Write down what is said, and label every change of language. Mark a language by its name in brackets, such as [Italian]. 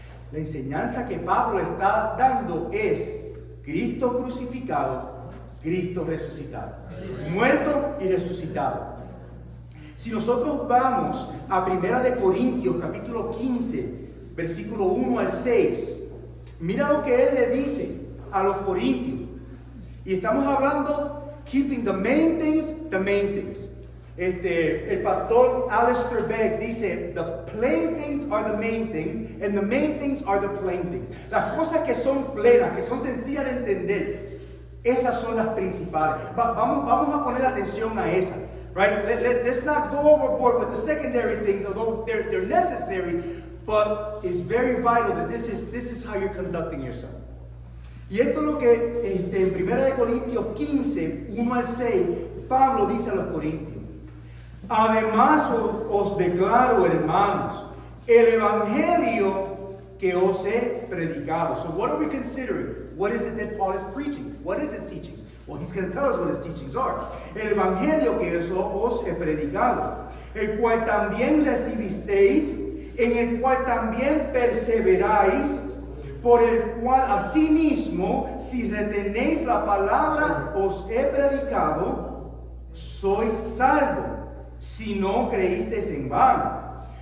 [Spanish] La enseñanza que Pablo está dando es Cristo crucificado, Cristo resucitado, muerto y resucitado. Si nosotros vamos a 1 Corintios capítulo 15, versículo 1 al 6, mira lo que él le dice a los corintios. Y estamos hablando [English] keeping the main things. [Spanish] El pastor [English] Alistair Begg [Spanish] dice: [English] the plain things are the main things, and the main things are the plain things. [Spanish] Las cosas que son plenas, que son sencillas de entender, esas son las principales. Vamos a poner atención a esas. [English] Right? Let's not go overboard with the secondary things, although they're necessary, but it's very vital that this is how you're conducting yourself. [Spanish] Y esto es lo que en 1 Corintios 15, 1 al 6, Pablo dice a los corintios: además os declaro, hermanos, el evangelio que os he predicado. [English] So what are we considering? What is it that Paul is preaching? What is his teachings? Well, he's going to tell us what his teachings are. [Spanish] El evangelio que os he predicado, el cual también recibisteis, en el cual también perseveráis, por el cual asimismo, si retenéis la palabra os he predicado, sois salvos, si no creísteis en vano.